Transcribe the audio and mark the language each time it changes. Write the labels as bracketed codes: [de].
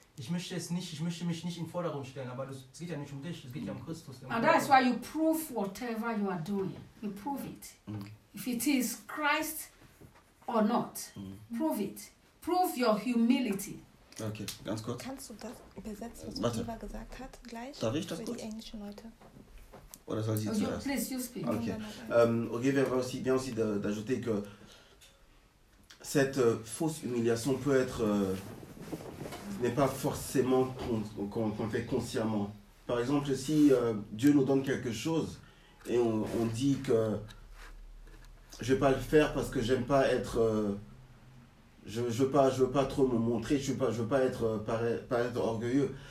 [de] Ich möchte es nicht, ich möchte mich nicht in Vordergrund stellen, aber das, es geht ja nicht um dich, es geht ja um Christus. [en] And that's why you prove whatever you are doing. You prove it. If it is Christ or not, prove it. Prove your humility. [de] Okay, ganz kurz. Kannst du das übersetzen, was Eva gesagt hat, gleich? Darf ich das für kurz? Die englischen Leute. Oder soll sie zuerst? [en] Please, you speak. Okay. [fr] Olivier va aussi bien aussi d'ajouter que cette fausse humiliation peut être n'est pas forcément qu'on fait consciemment. Par exemple, si Dieu nous donne quelque chose et on dit que je vais pas le faire parce que j'aime pas être je veux pas trop me montrer, je veux pas être orgueilleux.